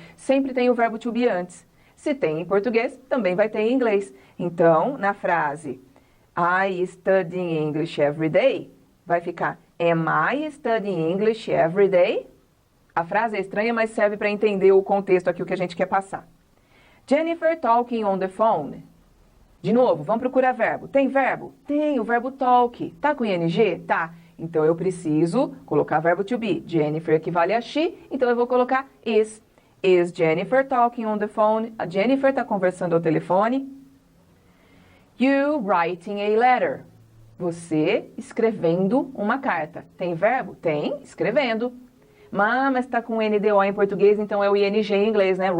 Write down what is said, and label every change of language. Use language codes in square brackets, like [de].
[pt] Sempre tem o verbo to be antes. Se tem em português, também vai ter em inglês. Então, na frase [en] I study English every day, [pt] vai ficar [en] Am I studying English every day? [pt] A frase é estranha, mas serve para entender o contexto aqui, o que a gente quer passar. [en] Jennifer talking on the phone. [pt] De novo, vamos procurar verbo. Tem verbo? Tem, o verbo talk. Tá com ing? Tá. Então eu preciso colocar verbo to be. Jennifer equivale a she, então eu vou colocar is. [en] Is Jennifer talking on the phone? [pt] A Jennifer está conversando ao telefone. [en] You writing a letter. [pt] Você escrevendo uma carta. Tem verbo? Tem, escrevendo. Mas está com NDO em português, então é o ING em inglês, né?